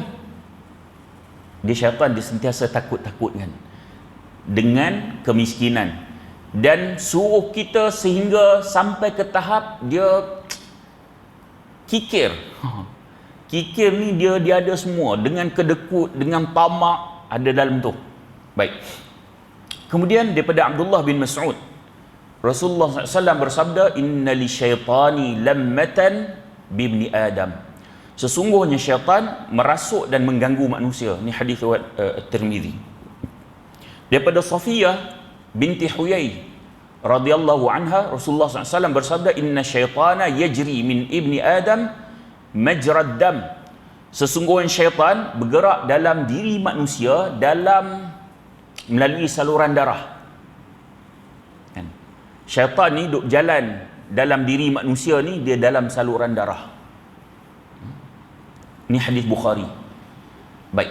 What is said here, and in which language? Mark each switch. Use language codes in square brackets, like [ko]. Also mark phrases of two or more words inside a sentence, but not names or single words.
[ms] Dia syaitan, dia sentiasa takut-takutkan dengan kemiskinan dan suruh kita sehingga sampai ke tahap dia kikir. Kikir ni dia ada semua, dengan kedekut, dengan tamak ada dalam tu. Baik. Kemudian daripada Abdullah bin Mas'ud, Rasulullah SAW bersabda, [ar] إن للشيطان لمة بابن آدم. [ms] Sesungguhnya syaitan merasuk dan mengganggu manusia. Ni hadis Tirmizi. Daripada Safiyah binti Huyai [ar] رضي الله عنها, [ms] Rasulullah SAW bersabda, [ar] إن الشيطان يجري من ابن آدم مجرى الدم. [ms] Sesungguhnya syaitan bergerak dalam diri manusia melalui saluran darah. Syaitan ni duk jalan dalam diri manusia ni, dia dalam saluran darah. Ni hadis Bukhari. Baik.